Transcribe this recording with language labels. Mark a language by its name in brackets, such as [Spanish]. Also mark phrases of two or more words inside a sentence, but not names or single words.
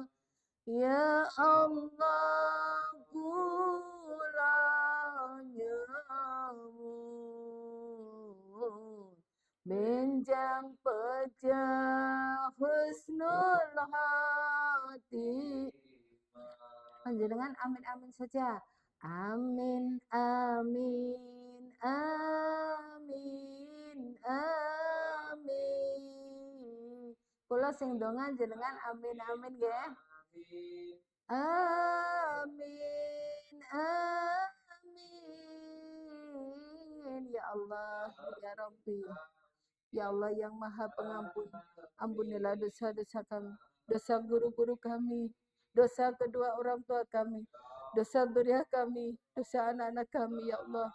[Arabic] Ya Allah [Javanese] kula nyuwun benjang pejah husnul hati. Panjenengan amin-amin saja. Amin, amin, amin, amin. Kula sing donga jenengan amin-amin nggih. Amin, amin. [Arabic] Ya Allah, ya Rabbi. Ya Allah [Indonesian] yang Maha Pengampun, ampunilah dosa-dosa kami, dosa guru-guru kami, dosa kedua orang tua kami, dosa zuriat kami, dosa anak-anak kami, [Arabic] ya Allah.